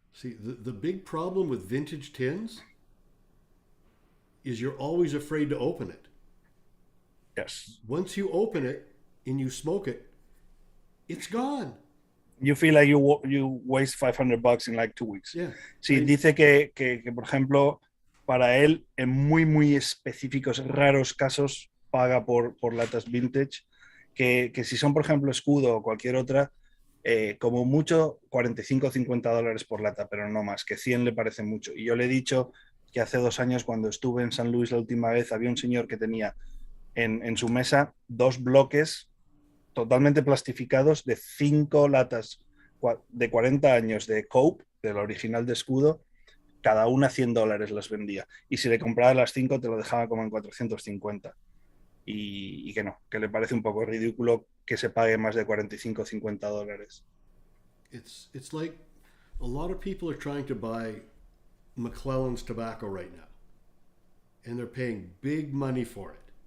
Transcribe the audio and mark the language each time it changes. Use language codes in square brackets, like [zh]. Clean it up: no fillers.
[en] See, the big problem with vintage tins is you're always afraid to open it. Yes. Once you open it and you smoke it, it's gone. You feel like you waste $500 in like 2 weeks. Yeah. [es] Sí, dice que, por ejemplo, para él, en muy, muy específicos, raros casos, paga por latas vintage, que si son, por ejemplo, escudo o cualquier otra, como mucho, $45 o $50 por lata, pero no más, que 100 le parece mucho. Y yo le he dicho que hace 2 años, cuando estuve en San Luis la última vez, había un señor que tenía en su mesa 2 bloques totalmente plastificados de 5 latas de 40 años de Cope, del original de escudo, cada una $100 las vendía. Y si le comprabas las 5 te lo dejaba como en 450. Y que no, que le parece un poco ridículo que se pague más de $45 o $50. [en] It's like a lot of people are trying to buy McClellan's tobacco right now, and they're paying big money for it.